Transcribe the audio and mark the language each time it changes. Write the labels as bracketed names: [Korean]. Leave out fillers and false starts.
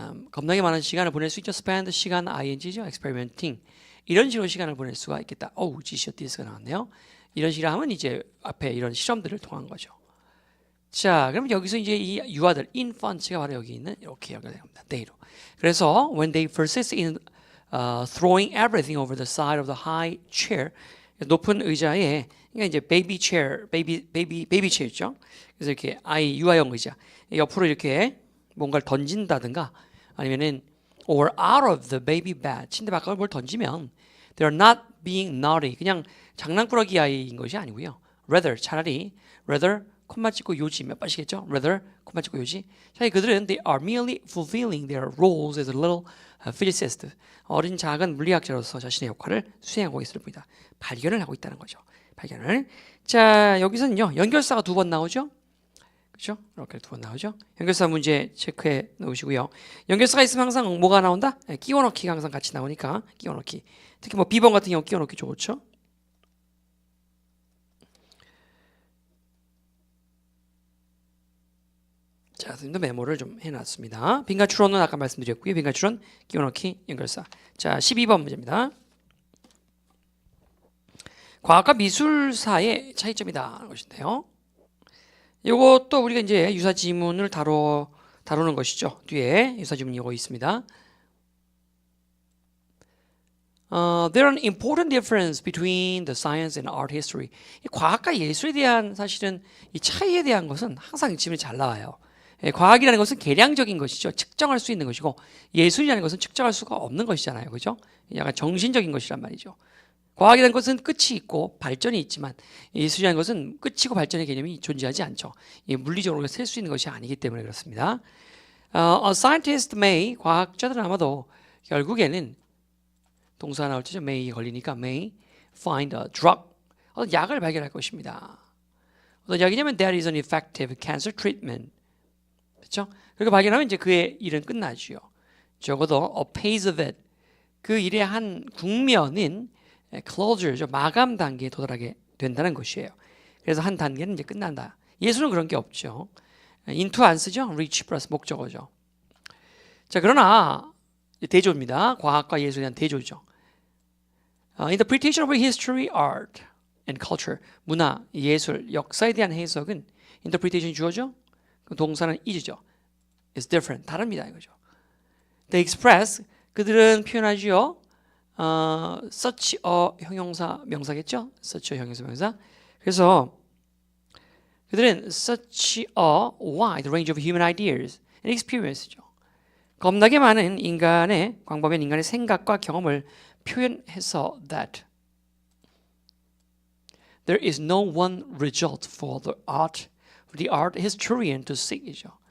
[Korean] 겁나게 많은 시간을 보낼 수 있죠. spend 시간 ing죠. experimenting 이런 식으로 시간을 보낼 수가 있겠다. 지시어 this가 나왔네요. 이런 식으로 하면 이제 앞에 이런 실험들을 통한 거죠. 자, 그럼 여기서 이제 이 유아들 infants가 바로 여기 있는 이렇게 연결됩니다. [English] they로. 그래서 when they persist in throwing everything over the side of the high chair, [Korean] 높은 의자에 그러니까 이제 [English] baby chair였죠. [Korean] 그래서 이렇게 유아용 의자 옆으로 이렇게 뭔가를 던진다든가 아니면은 [English] or out of the baby bed [Korean] 침대 밖으로 뭘 던지면 [English] they are not being naughty [Korean] 그냥 장난꾸러기 아이인 것이 아니고요. rather 콤마 찍고 요지 몇 번씩했죠? rather 콤마 찍고 요지. 자, 그들은 [English] they are merely fulfilling their roles as a little physicist. [Korean] 어린 작은 물리학자로서 자신의 역할을 수행하고 있을 뿐이다. 발견을 하고 있다는 거죠. 발견을. 자, 여기서는요. 연결사가 2번 나오죠? 그렇죠? 이렇게 2번 나오죠? 연결사 문제 체크해 놓으시고요. 연결사가 있으면 항상 뭐가 나온다? 끼워 넣기가 항상 같이 나오니까 끼워 넣기. 특히 뭐 B번 같은 경우 끼워 넣기 좋죠? 자, 선생님도 메모를 좀 해놨습니다. 빈칸 추론은 아까 말씀드렸고요. 빈칸 추론, 끼워넣기, 연결사. 자, 12번 문제입니다. 과학과 미술사의 차이점이다 하는 것인데요. 이것도 우리가 이제 유사 지문을 다루는 것이죠. 뒤에 유사 지문이 이거 있습니다. [English] There are an important difference between the science and art history. [Korean] 이 과학과 예술에 대한 사실은 이 차이에 대한 것은 항상 지문이 잘 나와요. 과학이라는 것은 계량적인 것이죠. 측정할 수 있는 것이고 예술이라는 것은 측정할 수가 없는 것이잖아요. 그죠? 약간 정신적인 것이란 말이죠. 과학이라는 것은 끝이 있고 발전이 있지만 예술이라는 것은 끝이고 발전의 개념이 존재하지 않죠. 물리적으로 셀 수 있는 것이 아니기 때문에 그렇습니다. [English] A scientist may, [Korean] 과학자들은 아마도 결국에는 동사 나올 때죠. [English] may 걸리니까 may find a drug, [Korean] 어떤 약을 발견할 것입니다. 어떤 약이냐면 [English] that is an effective cancer treatment. [Korean] 그렇죠? 그렇게 발견하면 이제 그의 일은 끝나지요. 적어도 [English] a phase of it, [Korean] 그 일의 한 국면인 closure, 마감 단계에 도달하게 된다는 것이에요. 그래서 한 단계는 이제 끝난다. 예술은 그런 게 없죠. into 안 쓰죠. reach 플러스 목적어죠. 자, 그러나 대조입니다. 과학과 예술에 대한 대조죠. [English] Interpretation of history, art and culture, [Korean] 문화, 예술, 역사에 대한 해석은 interpretation이 주어져. 그 동사는 is죠. [English] It's different. [Korean] 다릅니다 이거죠. They express, 그들은 표현하지요. such a 형용사 명사겠죠? such a 형용사 명사. 그래서 그들은 [English] such a wide range of human ideas and experience죠. [Korean] 겁나게 많은 인간의 광범위한 인간의 생각과 경험을 표현해서 [English] that there is no one result for the art historian to seek이죠.